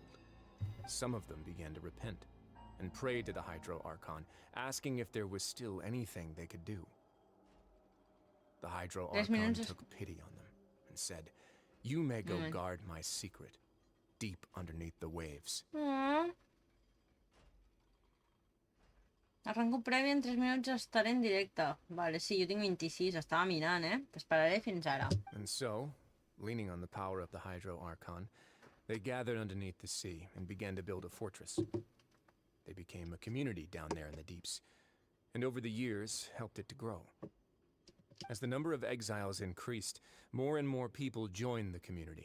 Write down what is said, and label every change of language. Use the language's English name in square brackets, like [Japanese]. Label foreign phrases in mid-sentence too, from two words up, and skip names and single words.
[English] Some of them began to repent, and prayed to the Hydro Archon, asking if there was still anything they could do. The Hydro Archon took pity on them, and said, "You may go guard my secret, deep underneath the waves." [Catalan] Arranco prèvia en 3 minuts estaré en directe. Vale, sí, jo tinc 26, estava mirant, T'esperaré fins ara. [English] And so, leaning on the power of the Hydro Archon, they gathered underneath the sea and began to build a fortress. They became a community down there in the deeps, and over the years helped it to grow. As the number of exiles increased, more and more people joined the community.